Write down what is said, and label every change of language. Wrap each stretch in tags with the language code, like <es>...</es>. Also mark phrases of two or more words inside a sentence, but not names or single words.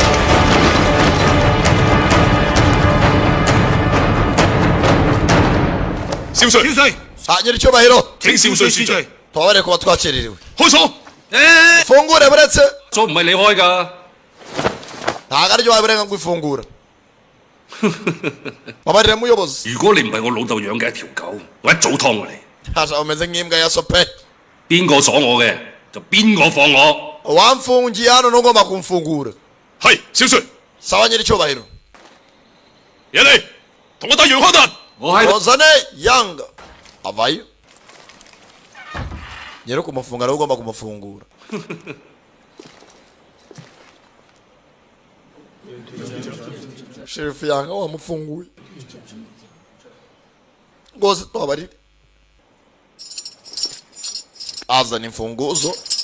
<yue>少帥，</yue> <rw>nyiri icyubahiro.</rw> <yue>請少帥恕罪。</yue> <rw>tubabare kuba twakererewe.</rw> <yue>開鎖。</yue> <rw>fungure buretse.</rw> <yue>鎖唔係你開㗎。</yue> <rw>ntabwo aribyo wabirenga ngo ifungura. babarire muyobozi.</rw> <yue>如果你唔係我老豆養嘅一條狗，我一早劏過你。</yue> <rw>hasha umeze nk'imbwa ya sope.</rw> <yue>邊個鎖我嘅，就邊個放我。</yue> <rw>wamfungiye hano ntugomba kumfungura.</rw> <yue>係，少帥。</yue> <rw>sawa nyiri icyubahiro.</rw> <yue>人嚟，同我打楊康達。</yue> <rw>Ozane Yanga. Avayo. Nyero kumufunga nawe ugomba kumufungura. Sheriff Yanga wamufunguye. Rwose twabarire. azana imfunguzo.</rw>